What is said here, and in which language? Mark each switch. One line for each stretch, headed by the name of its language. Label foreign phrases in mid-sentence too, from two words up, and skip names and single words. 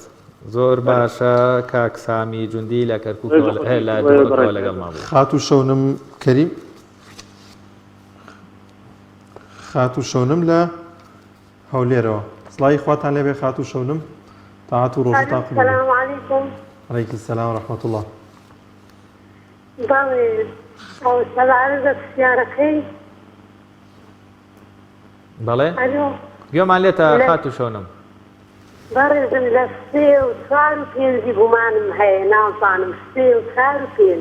Central Kurdish: زۆر باشە کاک سامی جوندی لە کەرکووکەوە لە دهۆکەوە لەگەڵمان بوو. خاتوو شەونم کەریم خاتوو شەونم لە هەولێرەوە سڵاوی خواتان لێبێ خاتوو شەونم تاعات و ڕۆژ و تا قبول.
Arabic: السلام عليكم. عليكم السلام ورحمة الله.
Central Kurdish: بەڵێ سەلارزە پرسیارەکەی. بەڵێ؟ ئەلۆ. گوێمان لێتە خاتوو شەونم. بەڕێزم لە 3 و 4 و 5 گومانم هەیە نازانم 3 و 4 و 5.